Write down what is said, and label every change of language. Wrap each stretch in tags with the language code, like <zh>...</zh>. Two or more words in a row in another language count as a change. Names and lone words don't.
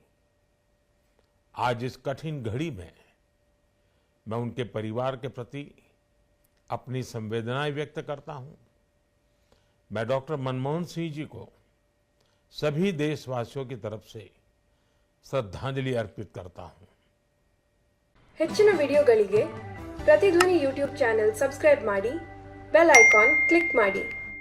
<hi>आज इस कठिन घड़ी में मैं उनके परिवार के प्रति अपनी संवेदनाएं व्यक्त करता हूं। मैं डॉक्टर मनमोहन सिंह जी को सभी देशवासियों की तरफ से श्रद्धांजलि अर्पित करता हूं।</hi> <kn>ಹೆಚ್ಚಿನ ವಿಡಿಯೋಗಳಿಗೆ ಪ್ರತಿಧ್ವನಿ</kn> <en>YouTube channel subscribe</en> <kn>ಮಾಡಿ,</kn> <en>bell icon click</en> <kn>ಮಾಡಿ.</kn>